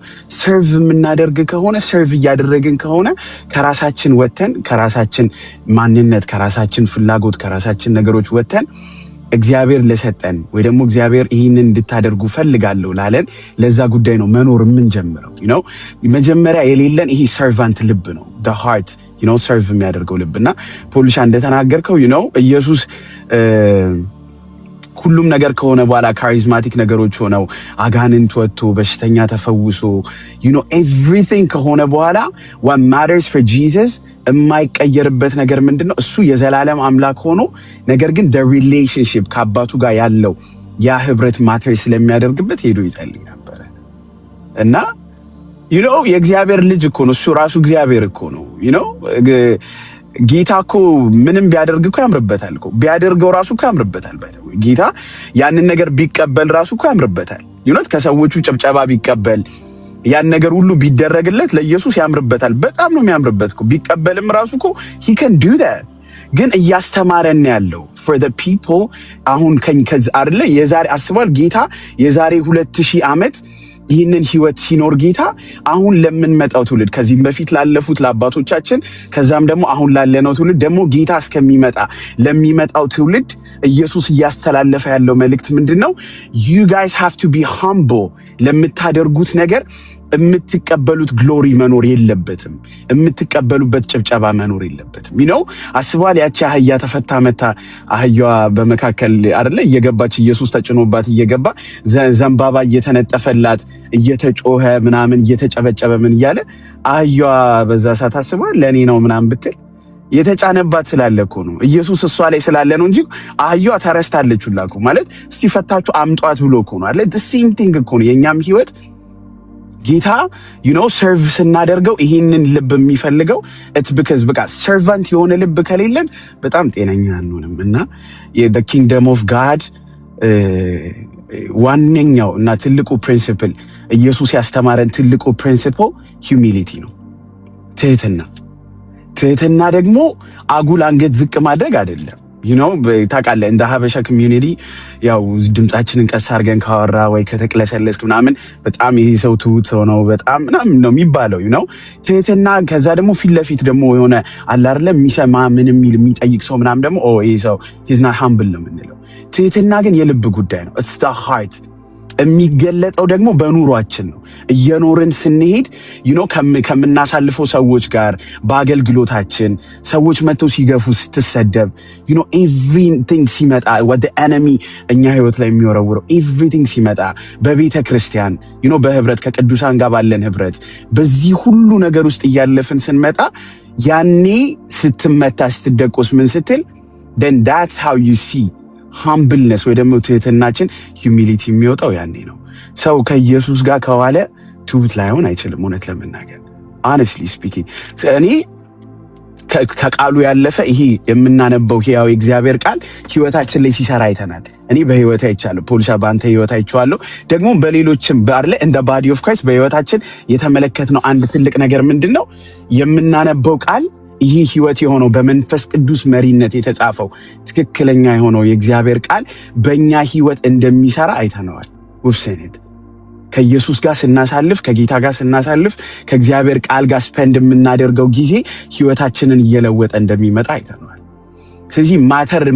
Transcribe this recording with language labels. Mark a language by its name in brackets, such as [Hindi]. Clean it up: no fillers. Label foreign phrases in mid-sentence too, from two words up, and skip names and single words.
[Amharic] ሰርቭ የምናደርግ ከሆነ ሰርቭ እያደረግን ከሆነ ከራሳችን ወጥተን ከራሳችን ማንነት ከራሳችን ፍላጎት ከራሳችን ነገሮች ወጥተን እግዚአብሔር ለሰጠን ወይ ደግሞ እግዚአብሔር ይህንን እንድታደርጉ ፈልጋለሁ ላለን ለዛ ጉዳይ ነው መኖር የምንጀምረው። መጀመሪያ የሌለን ይሄ ሰርቫንት ልብ ነው [English] the heart [Amharic] ሰርቭ የሚያደርገው ልብና ፖልሻ እንደተናገርከው ኢየሱስ ሁሉም ነገር ከሆነ በኋላ ካሪዝማቲክ ነገሮች ሆነው አጋንንት ወጥቶ በሽተኛ ተፈውሶ everything ከሆነ በኋላ [English] what matters for Jesus [Amharic] የማይቀየርበት ነገር ምንድነው? እሱ የዘላለም አምላክ ሆኖ ነገር ግን [English] the relationship [Amharic] ከአባቱ ጋር ያለው ያ ህብረት ማተር ስለሚያደርግበት ሄዶ ይጸልይ ነበር እና የእግዚአብሔር ልጅ እኮ ነው እሱ ራሱ እግዚአብሔር እኮ ነው ጌታ እኮ ምንም ቢያደርግ እኮ ያምርበታል እኮ ቢያደርገው ራሱ እኮ ያምርበታል። ጌታ ያንን ነገር ቢቀበል ራሱ እኮ ያምርበታል። ከሰዎቹ ጭብጨባ ቢቀበል ያን ነገር ሁሉ ቢደረግለት ለኢየሱስ ያምርበታል። በጣም ነው የሚያምርበት እኮ ቢቀበልም ራሱ እኮ [English] he can do that። [Amharic] ግን እያስተማረን ያለው [English] for the people [Amharic] አሁን አይደለ የዛሬ አስቧል ጌታ የዛሬ 2000 ዓመት ይህንን ህይወት ሲኖር ጌታ አሁን ለምንመጣው ትውልድ ከዚህም በፊት ላለፉት ለአባቶቻችን ከዛም ደግሞ አሁን ላለነው ትውልድ ደግሞ ጌታ እስከሚመጣ ለሚመጣው ትውልድ ኢየሱስ እያስተላለፈ ያለው መልእክት ምንድነው? [English] you guys have to be humble። [Amharic] ለምታደርጉት ነገር የምትቀበሉት ግሎሪ መኖር የለበትም። የምትቀበሉበት ጭብጨባ መኖር የለበትም። አስቧል ያቺ አህያ ተፈታ መታ አህያዋ በመካከል አይደለ እየገባች ኢየሱስ ተጭኖባት እየገባ ዘንባባ እየተነጠፈላት እየተጮኸ ምናምን እየተጨበጨበ ምን እያለ አህያዋ በዛ ሰዓት አስቧል ለኔ ነው ምናምን ብትል የተጫነባት ስላለ እኮ ነው ኢየሱስ እሷ ላይ ስላለ ነው እንጂ አህያዋ ተረስታለች ሁላ እኮ ማለት እስቲ ፈታችሁ አምጧት ብሎ እኮ ነው አይደል? [English] the same thing [Amharic] እኮ ነው የኛም ህይወት ጌታ ሰርቭ ስናደርገው ይሄንን ልብ የሚፈልገው [English] it's because [Amharic] በቃ ሰርቫንት የሆነ ልብ ከሌለን በጣም ጤነኛ አንሆንም እና [English] the kingdom of God [Amharic] ዋነኛው እና ትልቁ ፕሪንሲፕል ኢየሱስ ያስተማረን ትልቁ ፕሪንሲፕል humility ነው። ትህትና ደግሞ አጉል አንገት ዝቅ ማድረግ አይደለም። ታውቃለህ እንደ ሀበሻ ኮሚዩኒቲ ያው ድምጻችንን ቀስ አድርገን ካወራ ወይ ከተቅለሰለስክ ምናምን በጣም ይሄ ሰው ትሁት ሰው ነው በጣም ምናምን ነው የሚባለው ትህትና። ከዛ ደግሞ ፊት ለፊት ደግሞ የሆነ አለ አይደለ የሚሰማ ምን የሚጠይቅ ሰው ምናምን ደግሞ ይሄ ሰው he's [English] not humble [Amharic] ነው የምንለው። ትህትና ግን የልብ ጉዳይ ነው። [English] it's the heart [Amharic] የሚገለጠው ደግሞ በኑሯችን ነው። እየኖርን ስንሄድ ከምናሳልፈው ሰዎች ጋር በአገልግሎታችን ሰዎች መተው ሲገፉ ስትሰደብ everything ሲመጣ [English] what the enemy [Amharic] እኛ ህይወት ላይ የሚወረውረው everything ሲመጣ በቤተ ክርስቲያን በህብረት ከቅዱሳን ጋር ባለን ህብረት በዚህ ሁሉ ነገር ውስጥ እያለፍን ስንመጣ ያኔ ስትመታ ስትደቆስ ምን ስትል [English] then that's how you see humbleness [Amharic] ወይ ደግሞ ትህትናችን humility የሚወጣው ያኔ ነው። ሰው ከኢየሱስ ጋር ከዋለ ትሁት ላይሆን አይችልም። እውነት ለመናገር [English] honestly speaking [Amharic] እኔ ከቃሉ ያለፈ ይሄ የምናነበው ሕያው የእግዚአብሔር ቃል ህይወታችን ላይ ሲሰራ አይተናል። እኔ በህይወት አይቻለሁ። ፖልሻ ባንተ ህይወት አይቻለሁ። ደግሞ በሌሎችም ባርለ እንደ [English] body of Christ [Amharic] በህይወታችን የተመለከትነው አንድ ትልቅ ነገር ምንድነው? የምናነበው ቃል ይሄ ህይወት የሆነው በመንፈስ ቅዱስ መሪነት የተጻፈው ትክክለኛ የሆነው የእግዚአብሔር ቃል በእኛ ህይወት እንደሚሰራ አይተነዋል። ውፍሰኔት ከኢየሱስ ጋር ስናሳልፍ ከጌታ ጋር ስናሳልፍ ከእግዚአብሔር ቃል ጋር ስፔንድ የምናደርገው ጊዜ ህይወታችንን እየለወጠ እንደሚመጣ አይተነዋል። ስለዚህ ማተር